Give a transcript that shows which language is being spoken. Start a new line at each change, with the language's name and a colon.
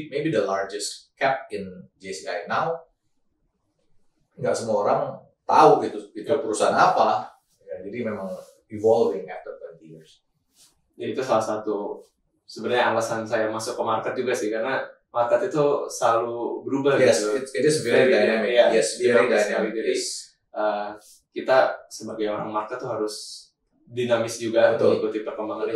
English: Maybe the largest cap in JCI now.
Indonesian: Nggak semua orang tahu itu perusahaan apa. Ya, jadi memang
English: evolving after 20 years.
Indonesian: Ya, itu salah satu sebenarnya alasan saya masuk ke market juga sih, karena market itu selalu berubah.
English: Yes,
Indonesian: gitu.
English: It is very dynamic. Yeah, yes, very dynamic.
Indonesian: Jadi kita sebagai orang market tuh harus dinamis juga, mengikuti perkembangannya.